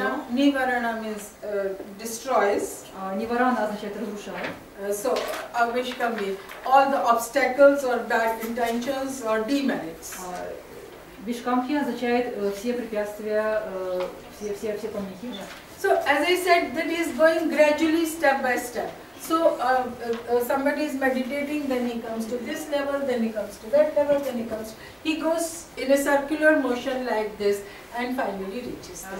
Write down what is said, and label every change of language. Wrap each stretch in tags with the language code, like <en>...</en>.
<en>Nivarana means destroys.</en> <ru>Nivarana означает разрушает.</ru> <en>So Vishkamya, all the obstacles or bad intentions or demerits.</en> <ru>Вишкамхи означает все препятствия, все помехи.</ru> <en>So as I said, that is going gradually, step by step. So somebody is meditating, then he comes to this level, then he comes to that level, then he goes in a circular motion like this, and finally reaches.</en>